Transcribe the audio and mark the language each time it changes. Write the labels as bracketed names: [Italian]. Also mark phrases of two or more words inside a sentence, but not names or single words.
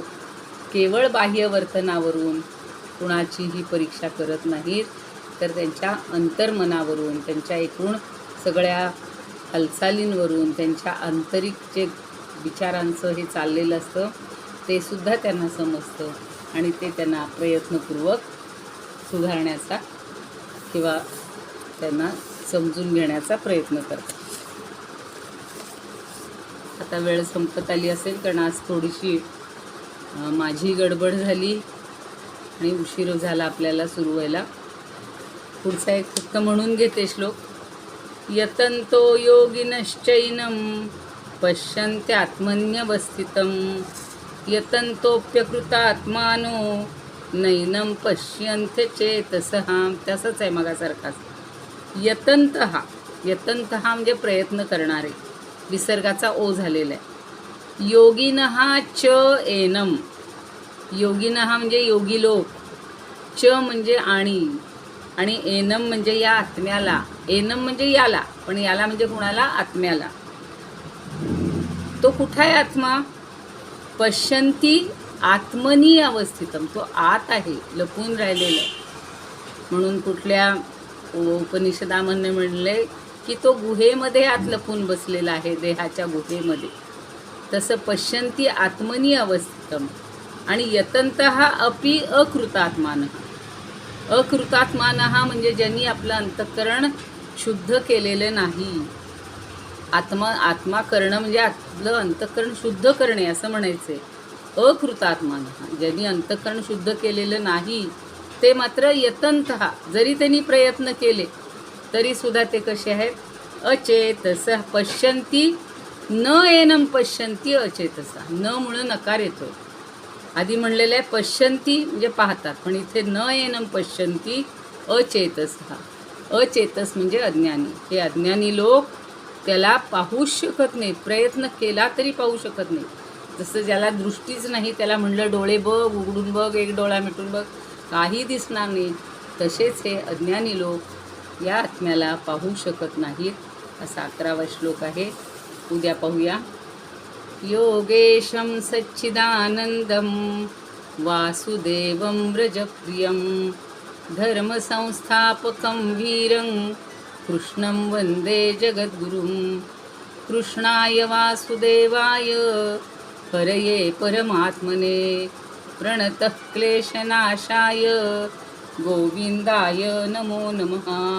[Marathi] केवळ बाह्य वर्तनावरून कुणाचीही परीक्षा करत नाहीत, तर त्यांच्या अंतर्मनावरून, त्यांच्या एकूण सगळ्या हालचालींवरून त्यांच्या आंतरिक जे विचारांचं हे चाललेलं असतं ते सुद्धा त्यांना समजतं आणि ते त्यांना प्रयत्नपूर्वक सुधारण्याचा किंवा त्यांना समजून घेण्याचा प्रयत्न करतात. आता वेळ संपत आली असेल कारण आज थोडीशी माझी गडबड झाली आणि उशीर झाला आपल्याला सुरू व्हायला. पुढचा एक फक्त म्हणून घेते श्लोक. [Sanskrit] यतन्तो योगिनश्चैनं पश्यन्त्यात्मन्यवस्थितं यतन्तोऽप्यकृतात्मानो नैनं पश्यन्त्य चेतसः. [Marathi] तसंच आहे मगासारखाच. यतन्तः म्हणजे प्रयत्न करणारे, विसर्गाचा ओ झालेला आहे. [Sanskrit] योगिनः च एनम. [Marathi] योगिनः म्हणजे योगी लोक, च म्हणजे आणि एनम म्हणजे या आत्म्याला. एनम म्हणजे याला, पण याला म्हणजे कुणाला? आत्म्याला. तो कुठं आहे आत्मा? [Sanskrit] पश्यन्ती आत्मनी अवस्थितम. [Marathi] तो आत आहे, लपून राहिलेला आहे. म्हणून कुठल्या उपनिषदामध्ये म्हणले की तो गुहेमध्ये आत लपून बसलेला आहे, देहाच्या गुहेमध्ये. [Sanskrit] तसं पश्यन्ती आत्मनी अवस्थितम. आणि यतन्तः अपि अकृतात्मानः. [Marathi] अकृतात्मानः म्हणजे ज्यांनी आपलं अंतःकरण शुद्ध केलेलं नाही. आत्मा करणं म्हणजे आपलं अंतःकरण शुद्ध करणे असं म्हणायचं आहे. अकृतात्मानः ज्यांनी अंतःकरण शुद्ध केलेलं नाही ते मात्र यतन्तः, जरी त्यांनी प्रयत्न केले तरीसुद्धा ते कसे आहेत? [Sanskrit] अचेतसः. पश्यन्ती न एनम पश्यन्ती अचेतसः. [Marathi] न म्हणून नकार येतो. आधी म्हणलेलं आहे पश्यन्ती म्हणजे पाहतात, पण इथे [Sanskrit] न एनम पश्यन्ती अचेतसः. [Marathi] अचेतस म्हणजे अज्ञानी. हे अज्ञानी लोक त्याला पाहूच शकत नाही, प्रयत्न केला तरी पाहू शकत नाही. जसं ज्याला दृष्टीच नाही त्याला म्हणलं डोळे बघ, उघडून बघ, एक डोळा मिटून बघ, काही दिसणार नाही. तसेच हे अज्ञानी लोक या आत्म्याला पाहू शकत नाहीत. असा 11वा श्लोक आहे. उद्या पाहूया. [Sanskrit] योगेशं सच्चिदानंदं वासुदेवं व्रजप्रियं धर्मसंस्थापकं वीरं कृष्णं वन्दे जगद्गुरुं. कृष्णाय वासुदेवाय हरये परमात्मने प्रणतः क्लेशनाशाय गोविंदाय नमो नमः.